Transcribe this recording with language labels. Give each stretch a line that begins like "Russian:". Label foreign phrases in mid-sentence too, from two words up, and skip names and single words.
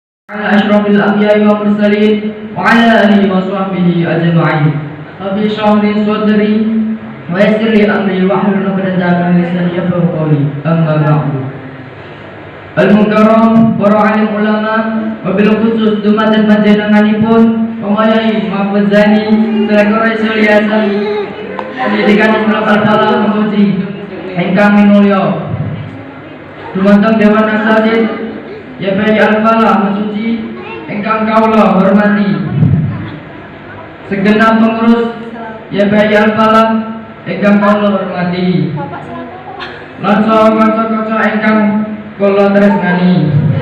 Arabic: على أشرف الأنبياء والمرسلين وعلى آله وصحبه أجمعين. رب اشرح لي صدري ويسر لي أمري واحلل عقدة من لساني يفقهوا قولي. أما بعد.
Javanese: Al-Mukarram para alim ulama
Arabic: وبالخصوص
Javanese: dumateng panjenenganipun Pemayahi Mahfuzani selaku Rasul Yasan pendidikan Islam Al-Falah Memuji ingkang minulya dumateng Dewan Asatidz YPI Al-Falah Mesuci ingkang kaula hormati segenap pengurus YPI Al-Falah ingkang kaula hormati lan kanca-kanca ingkang kula tresnani.